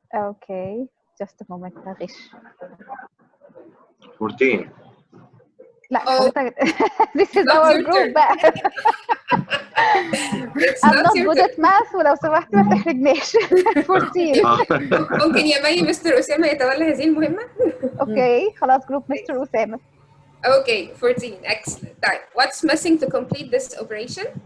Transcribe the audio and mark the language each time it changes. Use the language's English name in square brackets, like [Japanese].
[English] Okay, just a moment. [Arabic] معلش. [English] 14. [Arabic] لا حضرتك [English] this is our group [Arabic] بقى. [English] I'm not good at math [Arabic] ولو سمحت ما تحرجناش. [English] 14. [Arabic] ممكن يا مي مستر أسامة يتولى هذه المهمة؟ [English] Okay, [Arabic] خلاص group مستر أسامة. [English] Okay, 14, excellent. Right. What's missing to complete this operation?